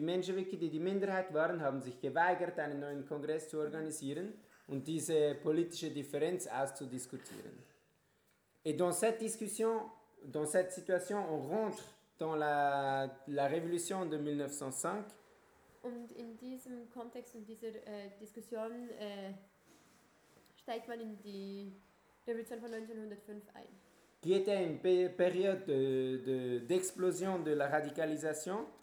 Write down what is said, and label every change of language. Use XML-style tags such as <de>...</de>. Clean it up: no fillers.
<de>Mencheviks, die die Minderheit waren, haben sich geweigert, einen neuen Kongress zu organisieren. Und diese politische Differenz auszudiskutieren.</de> <fr>Et dans cette discussion, dans cette situation, on rentre dans la révolution de 1905.</fr> <de>Und in diesem Kontext und dieser Diskussion steigt man in die Revolution von 1905 ein.</de> <fr>Qui était une période d'explosion de la radicalisation.</fr>